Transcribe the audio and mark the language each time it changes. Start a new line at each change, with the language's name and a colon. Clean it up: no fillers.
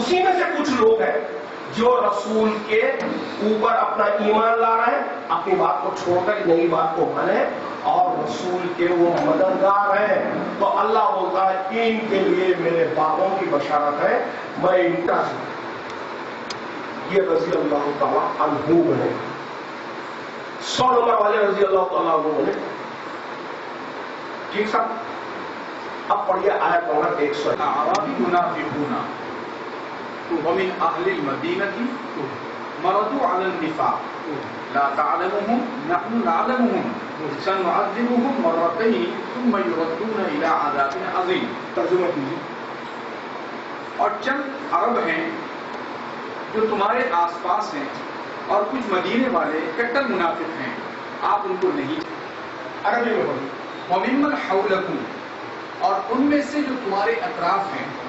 Urdu: اسی میں سے کچھ لوگ ہیں جو رسول کے اوپر اپنا ایمان لا رہے ہیں, اپنی بات کو چھوڑ کر نئی بات کو مانے اور رسول کے وہ مددگار ہیں. تو اللہ بولتا ہے ان کے لیے میرے باغوں کی بشارت ہے, میں ان کا یہ رضی اللہ تعالیٰ عنہ بنے. 100 نمبر والے رضی اللہ تعالیٰ عنہ بنے. ٹھیک صاحب, اب پڑھیے آیت نمبر 100.
Arabic: اعرابی منافقون ومن اهل المدینة مرضوا على النفاق لا تعلمهم نحن نعلمهم سنعذبهم مرتين ثم يردون الى عذاب عظیم.
Urdu: ترجمہ کیجیے. اور چند عرب ہیں جو تمہارے آس پاس ہیں, اور کچھ مدینے والے کٹر منافق ہیں, آپ ان کو نہیں. عربی میں پڑھیے.
Arabic: وممن حولکم,
Urdu: اور ان میں سے جو تمہارے اطراف ہیں.